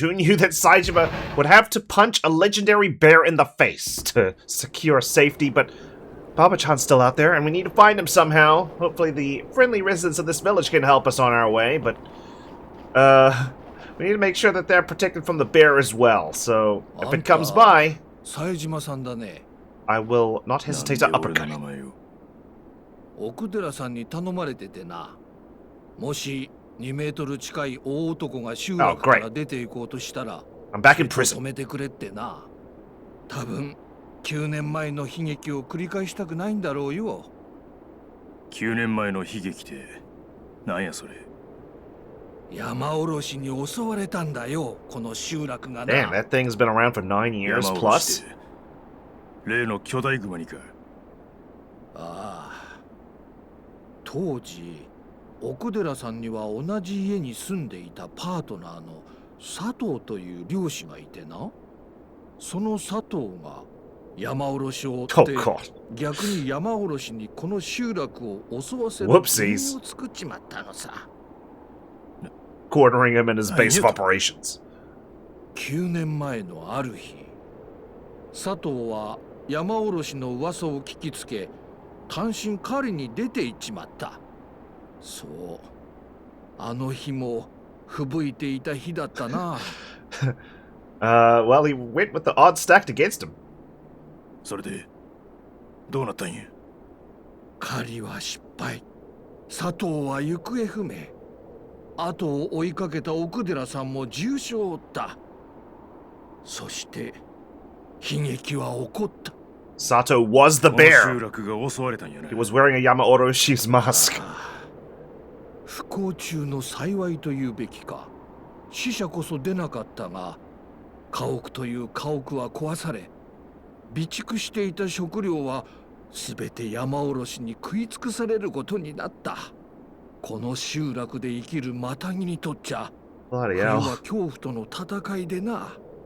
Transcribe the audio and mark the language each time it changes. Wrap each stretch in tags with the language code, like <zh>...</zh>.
<en>Who knew that Saejima would have to punch a legendary bear in the face to secure safety, but Baba-chan's still out there and we need to find him somehow. Hopefully the friendly residents of this village can help us on our way, but we need to make sure that they're protected from the bear as well. So if it comes by, I will not hesitate to uppercut it.</en> <ja>奥寺さんに頼まれててな。もし2メートル近い大男が集落から出て行こうとしたら、止めてくれってな。多分9年前の悲劇を繰り返したくないんだろうよ。 9年前の悲劇ってなんやそれ。山おろしに襲われたんだよ、この集落がな。</ja> <en>Damn, that thing's been around for 9 years plus.</en> <ja>例の巨大熊にか。ああ。当時、奥寺さんには同じ家に住んでいたパートナーの佐藤という漁師がいてな。その佐藤が山おろしを追って、逆に山おろしにこの集落を襲わせる理由を作っちまったのさ。</ja> <en>Quartering him in his base of operations.</en> <ja>9年前のある日、佐藤は山おろしの噂を聞きつけ、単身狩りに出て行っちまった。そう、あの日も吹雪いていた日だったな。</ja> <en>Well, he went with the odds stacked against him.</en> <ja>それでどうなったんや。狩りは失敗。佐藤は行方不明。後を追いかけた奥寺さんも重傷を負った。そして悲劇は起こった。</ja> <en>Sato was the bear. He was wearing a Yama-Oroshi's mask.</en> <ja>不幸中の幸いというべきか。死者こそ出なかったが、家屋という家屋は壊され、備蓄していた食料はすべて山おろしに食い尽くされることになった。この集落で生きるマタギにとっちゃ、冬は恐怖との戦いでな。</ja>